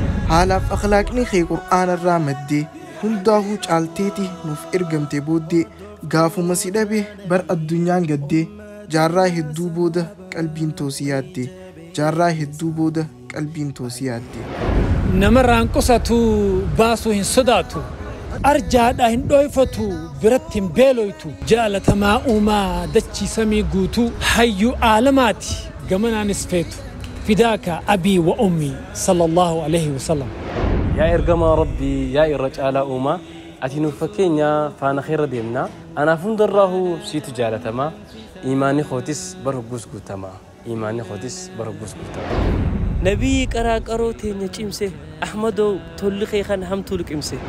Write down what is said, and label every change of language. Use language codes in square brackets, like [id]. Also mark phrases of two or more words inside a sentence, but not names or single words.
[om] Haalaaf akhlaaqni kee Qur'aana irraa maddee, hundaafuu caalteeti nuuf ergamte booddee, gaafuma si dhabe bar addunyaan gaddee, jaarraa hedduu booda qalbiin toosi yaadde, jaarraa hedduu booda qalbiin toosi yaadde. Namarraan qusatu baasuu hin sodaatu, arjaadha hin dhoyfatu, biratti hin beeloytu, jaalatamaa uumaa dachii samii guutuu, hayyu aalamaati gamanaanis feetu. [ar] فداك أبي وأمي، صلى الله عليه وسلم. [om] Yaa ergamaa Rabbii, yaa irra caalaa uumaa, ati nuuf fakkeenya faana keerra deemnaa. Anaaf hundarraahuu siitu jaalatamaa, imaanni kootis bar hogguus guutamaa, imaanni kootis bar hogguus guutamaa. Nabii qaraaqaroo teenya cimse, Ahmadoo tolli kee kan hamtuu liqimse.